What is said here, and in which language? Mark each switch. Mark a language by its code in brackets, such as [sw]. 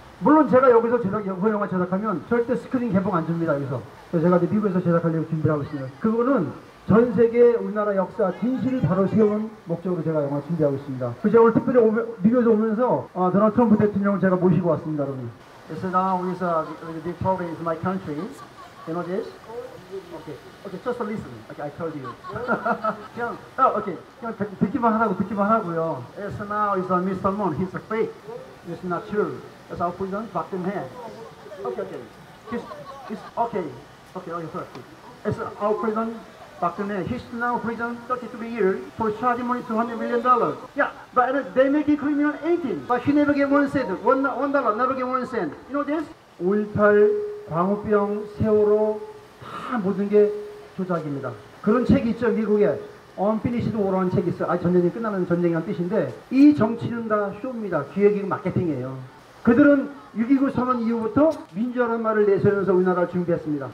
[ko] 물론 제가 여기서 그 영화 제작하면 절대 스크린 개봉 안 줍니다. 여기서. 그래서 제가 이제 미국에서 제작하려고 준비를 하고 있습니다. 그거는 전 세계 우리나라 역사 진실을 바로 세우는 목적으로 제가 영화 준비하고 있습니다. 그 제가 오늘 특별히 미국에서 오면서 도널드 트럼프 대통령을 제가 모시고 왔습니다, 여러분. [en] So now with the big problem is my country. You know this? Okay, just listen. Okay, I told you. [ko] 그냥, [en] okay. [ko] 그냥 듣기만 하라고요. [en] So now is Mr. Moon. He's a fake. It's not true. That's our president, Park Geun-hye. Okay. He's okay. Okay, sorry. It's our president, Park Geun-hye. He's now president 33 years for charging money $200 million. Yeah, but they make it criminal 18. But he never get 1 cent. $1, never get 1 cent. You know this? [ko] 5.18, 광우병, 세월호 다 모든 게 조작입니다. 그런 책이 있죠, 미국에. Unfinished War라는 책이 있어요. 아직 전쟁이 끝나는 전쟁이라는 뜻인데 이 정치는 다 쇼입니다. 기획이고 마케팅이에요. 그들은 6.29 선언 이후부터 민주화라는 말을 내세우면서 우리나라를 준비했습니다.